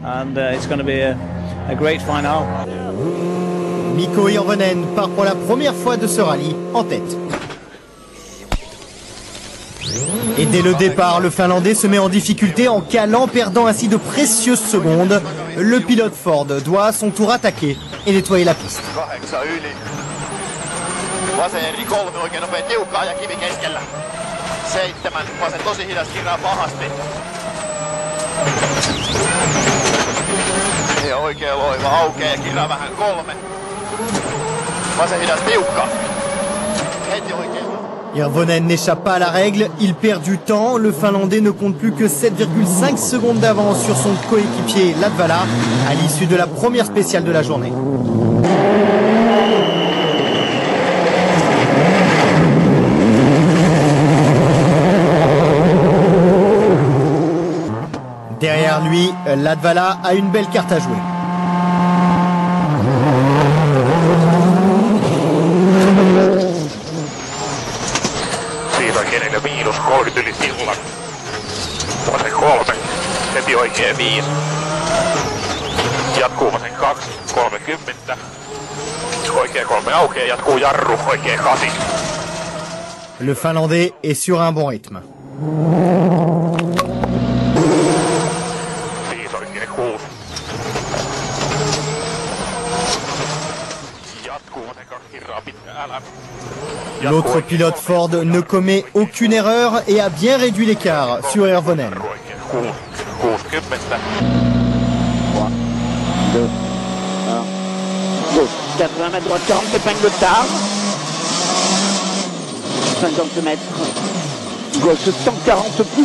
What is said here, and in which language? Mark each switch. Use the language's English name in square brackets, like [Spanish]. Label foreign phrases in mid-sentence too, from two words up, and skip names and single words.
[French] Mikko Hirvonen part pour la première fois de ce rallye en tête. Et dès le départ, le Finlandais se met en difficulté en calant, perdant ainsi de précieuses secondes. Le pilote Ford doit à son tour attaquer et nettoyer la piste. [Finnish] Vaseri 3 oikein nopea tiukkaa ja kivi keskellä. 7, vasen tosi hidas, kirraa pahasti. Ja oikea loiva aukeaa ja kirraa vähän 3. Vasen hidas tiukka. Heti oikein. [French] Hirvonen n'échappe pas à la règle, il perd du temps. Le Finlandais ne compte plus que 7,5 secondes d'avance sur son coéquipier Latvala à l'issue de la première spéciale de la journée. Derrière lui, Latvala a une belle carte à jouer. [Finnish] Siitä kenelle -30 yli sillan. Vasen 3, heti oikein 5. Jatkuu vasen 2, 30. Oikein 3 aukeaa, jatkuu jarru, oikein 8. [French] Le Finlandais est sur un bon rythme. [Finnish] Siis oikein 6. Jatkuu vasen 2, kirraa pitkä älä. [French] L'autre pilote Ford ne commet aucune erreur et a bien réduit l'écart sur Hirvonen. 80 mètres droite, 40 épingle tard. 50 mètres. Gauche 140 plus.